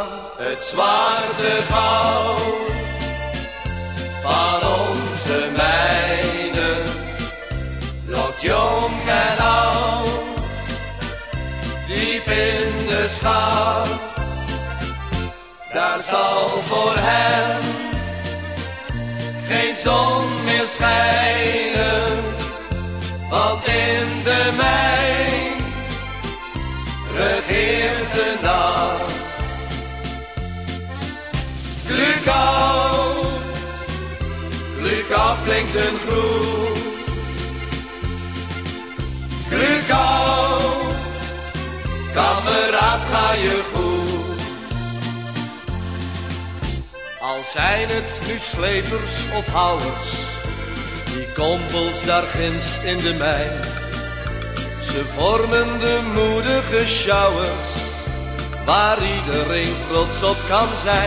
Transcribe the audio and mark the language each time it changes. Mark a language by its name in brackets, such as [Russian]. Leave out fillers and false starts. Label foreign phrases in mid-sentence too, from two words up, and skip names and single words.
[Dutch] Het zwarte goud van onze mijnen lokt jong en oud diep in de schat. Daar zal voor hen geen zon meer schijnen, want in de mijn regeert de nacht. [German] Glück auf, Glück auf [Dutch] klinkt een groet. [German] Glück auf, [Dutch] kameraad, ga je goed. Al zijn het nu slepers of houwers, die kompels daar ginds in de mijn. Ze vormen de moedige sjouwers, waar iedereen trots op kan zijn.